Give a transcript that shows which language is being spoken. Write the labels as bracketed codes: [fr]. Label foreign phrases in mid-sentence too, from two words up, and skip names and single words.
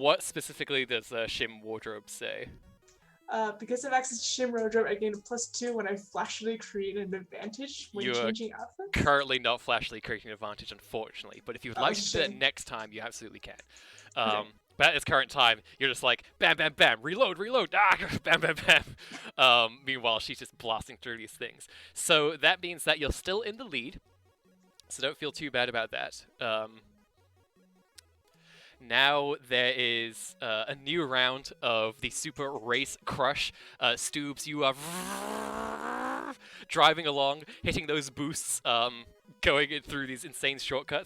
[en] What specifically does shim wardrobe say? Because of access to shim wardrobe, I gain a +2 when I flashily create an advantage when You're changing outfits. Currently not flashily creating an advantage, unfortunately, but if you would like to do that shame. next time, you absolutely can. Okay. But at this current time, you're just like, bam, bam, bam, reload, bam, bam, bam. Meanwhile, she's just blasting through these things. So that means that you're still in the lead, so don't feel too bad about that. Now there is a new round of the Super Race Crush. Stoobs, you are driving along, hitting those boosts, going through these insane shortcuts.